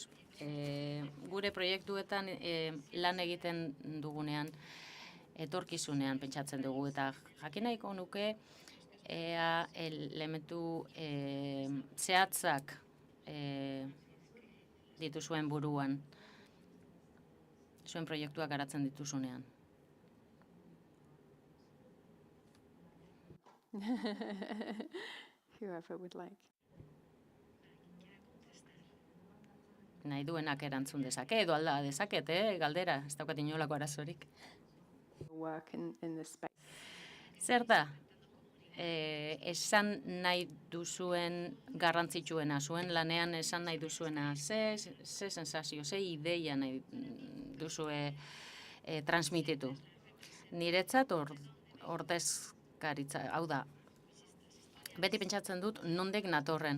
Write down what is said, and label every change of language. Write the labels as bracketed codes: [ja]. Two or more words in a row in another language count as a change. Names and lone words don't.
[eu] Gure proiektuetan lan egiten dugunean, etorkizunean pentsatzen dugu, eta jakin nahiko nuke ea elementu zehatzak dituzuen buruan, zuen proiektuak garatzen dituzunean. [en] Whoever would like. [eu] Nahi duenak erantzun dezake, edo alda dezaket, galdera, ez daukat inolako arazorik. [en] Work in this space. [eu] Zer da? Esan nahi duzuen garrantzitsuena, zuen lanean esan nahi duzuena, ze sensazio, ze ideia nahi duzue transmititu. Niretzat ordezkaritza, hau da, beti pentsatzen dut nondek natorren.